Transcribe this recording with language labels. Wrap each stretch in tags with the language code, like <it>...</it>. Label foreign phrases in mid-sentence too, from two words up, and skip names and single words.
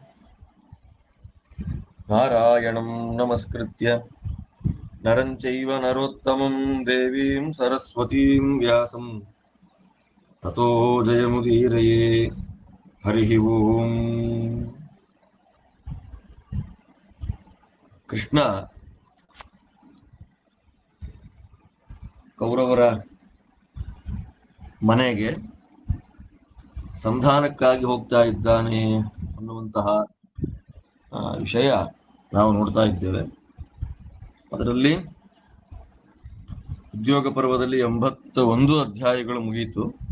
<sa>नारायणं नमस्कृत्य नरं चैव नरोत्तमं देवीं सरस्वतीं व्यासं ततो जयमुदीरये। हरिः ಓಂ.</sa> <kn>ಕೃಷ್ಣ ಕೌರವರ ಮನೆಗೆ ಸಂಧಾನಕ್ಕಾಗಿ ಹೋಗ್ತಾ ಇದ್ದಾನೆ ಅನ್ನುವಂತಹ ವಿಷಯ ನಾವು ನೋಡ್ತಾ ಇದ್ದೇವೆ. ಅದರಲ್ಲಿ ಉದ್ಯೋಗ ಪರ್ವದಲ್ಲಿ 81 ಅಧ್ಯಾಯಗಳು ಮುಗಿಯಿತು.</kn>